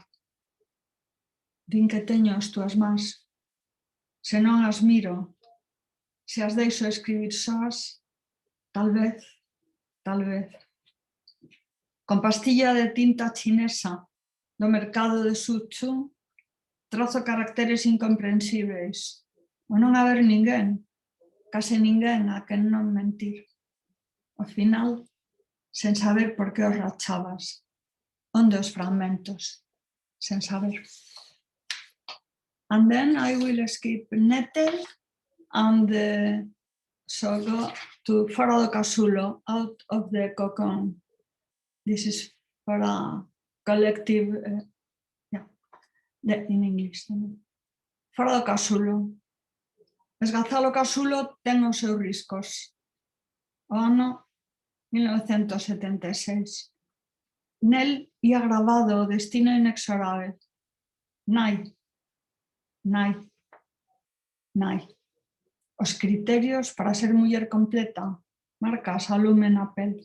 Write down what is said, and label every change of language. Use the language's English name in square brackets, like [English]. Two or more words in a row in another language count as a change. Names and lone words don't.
[Galician] Din que teño as túas mans, se non as miro, se as deixo escribir soas, tal vez, con pastilla de tinta chinesa do mercado de Suchu, trazo caracteres incomprensíveis, ou non haber ninguén, case ninguén a quen non mentir. Ao final, sen saber por que os rachabas, onde os fragmentos, sen saber. [English] And then I will skip Nettel and so go to Fora do Casulo, Out of the Cocoon. This is for a collective, in English. [Galician] Fora do Casulo. Esgazalo Casulo ten os seus riscos. O ano 1976. Nel ía grabado o destino inexorable. Nai. Os criterios para ser muller completa, marcas a lume na pel.